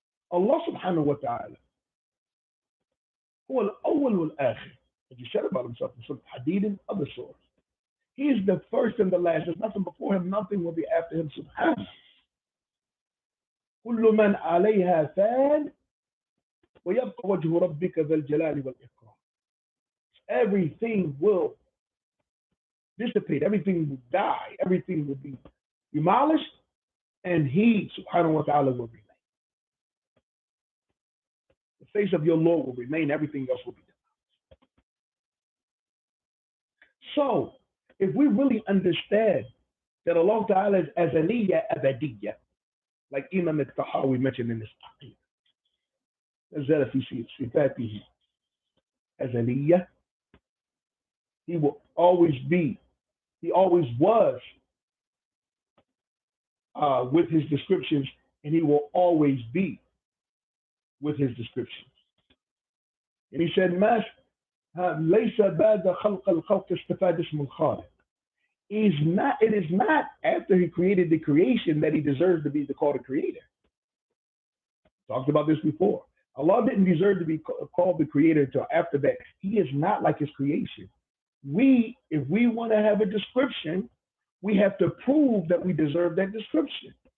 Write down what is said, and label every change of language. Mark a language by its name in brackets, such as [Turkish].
[English] Allah subhanahu wa ta'ala, [Arabic] هو الأول والآخر, [English] as he said about himself in Surah Hadid and other surahs. He is the first and the last. There's nothing before him, nothing will be after him, subhanahu. [Arabic] كل من عليها فان ويبقى وجه ربك ذا الجلال والإكرام. [English] Everything will dissipate, everything will die, everything will be demolished, and he, subhanahu wa ta'ala, will remain. The face of your Lord will remain, everything else will be demolished. So, if we really understand that Allah Ta'ala is azaliyya abadiyya, like Imam al-Tahawi mentioned in this Aqid. [Arabic] نزل في صفاته أزلية. [English] He will always be, he always was with his descriptions, and he will always be with his descriptions. [Arabic] And he said, ليس بعد خلق الخلق استفاد اسم الخالق. [English] It is not after he created the creation that he deserves to be called a creator. Talked about this before. Allah didn't deserve to be called the creator until after that. He is not like his creation. If we want to have a description, we have to prove that we deserve that description.